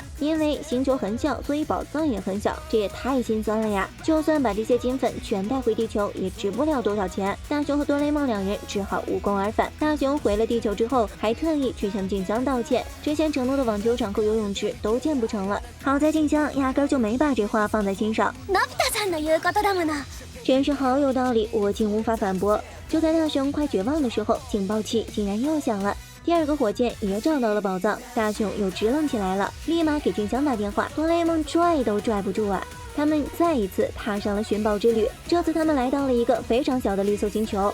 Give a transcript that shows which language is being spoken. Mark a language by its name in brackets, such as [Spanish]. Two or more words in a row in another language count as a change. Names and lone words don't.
[Chinese] 因为星球很小，所以宝藏也很小，这也太心酸了呀！就算把这些金粉全带回地球，也值不了多少钱。大雄和哆啦 A 梦2人只好无功而返。大雄回了地球之后，还特意去向静香道歉，之前承诺的网球场和游泳池都建不成了。好在静香压根就没把这话放在心上。 [Japanese] のび太さんの言うことだもの。 [Chinese] 真是好有道理，我竟无法反驳。就在大雄快绝望的时候，警报器竟然又响了。第2个火箭也找到了宝藏，大雄又支棱起来了，立马给静香打电话。哆啦 A 梦拽都拽不住啊！他们再一次踏上了寻宝之旅，这次他们来到了一个非常小的绿色星球。